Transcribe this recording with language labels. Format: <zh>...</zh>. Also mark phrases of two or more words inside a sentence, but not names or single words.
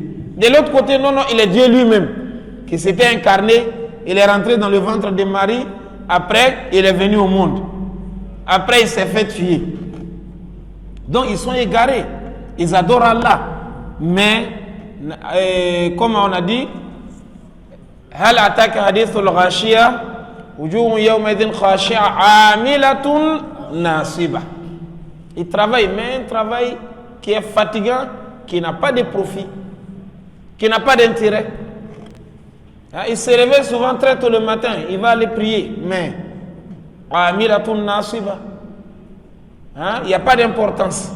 <fr>De l'autre côté, non, il est Dieu lui-même, qui s'était incarné, il est rentré dans le ventre de Marie, après, il est venu au monde. Après, il s'est fait tuer. Donc, ils sont égarés. Ils adorent Allah. Mais, comme on a dit,</fr> <ar>هل أتاك حديث الغاشية وجوه يومئذ خاشعة عاملة ناصبة.</ar> <fr>Ils travaillent, mais un travail qui est fatigant, qui n'a pas de profit, qui n'a pas d'intérêt. Il se réveille souvent très tôt le matin, il va aller prier, mais</fr> <ar>عاملة ناصبة.</ar> <fr>Il n'y a pas d'importance.</fr>